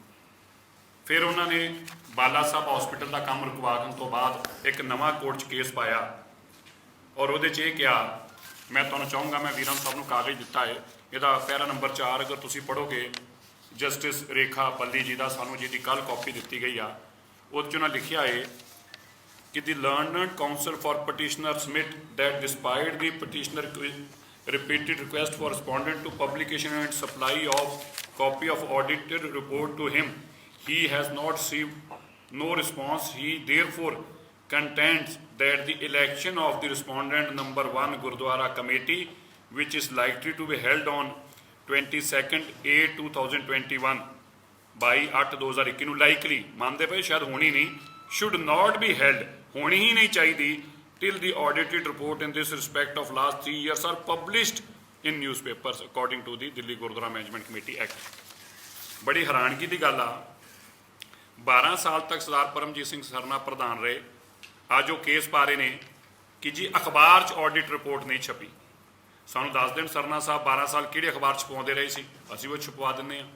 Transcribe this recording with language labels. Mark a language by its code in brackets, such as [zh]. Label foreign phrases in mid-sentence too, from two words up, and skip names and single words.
[pa] ਫਿਰ ਉਹਨਾਂ ਨੇ ਬਾਲਾ ਸਾਹਿਬ ਹਸਪੀਟਲ ਦਾ ਕੰਮ ਰੁਕਵਾਉਣ ਤੋਂ ਬਾਅਦ ਇੱਕ ਨਵਾਂ ਕੋਰਟ 'ਚ ਕੇਸ ਪਾਇਆ ਔਰ ਉਹਦੇ 'ਚ ਇਹ ਕਿਹਾ, ਮੈਂ ਤੁਹਾਨੂੰ ਚਾਹੂੰਗਾ, ਮੈਂ ਵੀਰਾਂ ਸਾਹਿਬ ਨੂੰ ਕਾਗਜ਼ ਦਿੱਤਾ ਹੈ, ਇਹਦਾ ਪੈਰਾ ਨੰਬਰ 4 ਅਗਰ ਤੁਸੀਂ ਪੜ੍ਹੋਗੇ ਜਸਟਿਸ ਰੇਖਾ ਪੱਲੀ ਜੀ ਦਾ, ਸਾਨੂੰ ਜਿਹਦੀ ਕੱਲ੍ਹ ਕਾਪੀ ਦਿੱਤੀ ਗਈ ਆ, ਉਹਦੇ 'ਚ ਉਹਨਾਂ ਲਿਖਿਆ ਹੈ ਕਿ [en] the learned counsel for petitioner submit that despite the petitioner repeated request for respondent to publication and supply of copy of audited report to him, he has not received no response. He therefore contends that the election of the respondent number 1 Gurdwara committee, which is likely to be held on 22nd 8 2021 by 8/2021 [pa] ਨੂੰ likely ਮੰਨਦੇ ਪਏ ਸ਼ਾਇਦ ਹੋਣੀ ਨਹੀਂ, [en] should not be held, [pa] ਹੋਣੀ ਹੀ ਨਹੀਂ ਚਾਹੀਦੀ, [en] till the audited report in this respect of last 3 years are published in newspapers according to the Delhi Gurdwara Management Committee Act। [pa] ਬੜੀ ਹੈਰਾਨਗੀ ਦੀ ਗੱਲ ਆ, 12 ਸਾਲ ਤੱਕ ਸਰਦਾਰ ਪਰਮਜੀਤ ਸਿੰਘ ਸਰਨਾ ਪ੍ਰਧਾਨ ਰਹੇ। ਅੱਜ ਉਹ ਕੇਸ ਪਾ ਰਹੇ ਨੇ ਕਿ ਜੀ ਅਖਬਾਰ 'ਚ ਆਡਿਟ ਰਿਪੋਰਟ ਨਹੀਂ ਛਪੀ। ਸਾਨੂੰ ਦੱਸ ਦੇਣ ਸਰਨਾ ਸਾਹਿਬ 12 ਸਾਲ ਕਿਹੜੇ ਅਖਬਾਰ 'ਚ ਪਾਉਂਦੇ ਰਹੇ ਸੀ, ਅਸੀਂ ਉਹ ਛਪਵਾ ਦਿੰਦੇ ਹਾਂ।